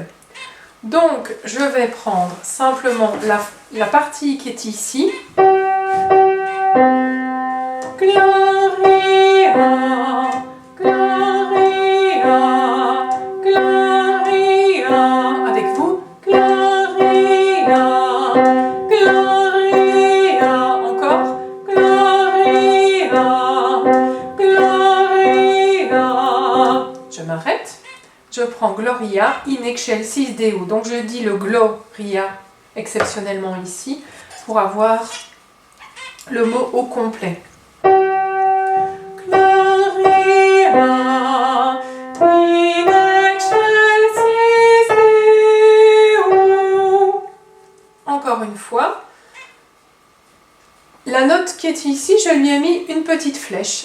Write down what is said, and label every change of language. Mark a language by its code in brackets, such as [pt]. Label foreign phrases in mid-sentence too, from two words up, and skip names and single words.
[fr] Donc je vais prendre simplement la partie qui est ici. [la] Gloria, Gloria, Gloria. [fr] Avec vous. [la] Gloria, Gloria. Encore. Gloria, Gloria. [fr] Je m'arrête. Je prends [la] Gloria in excelsis Deo. [fr] Donc je dis le Gloria exceptionnellement ici pour avoir le mot au complet. Encore une fois, la note qui est ici, je lui ai mis une petite flèche.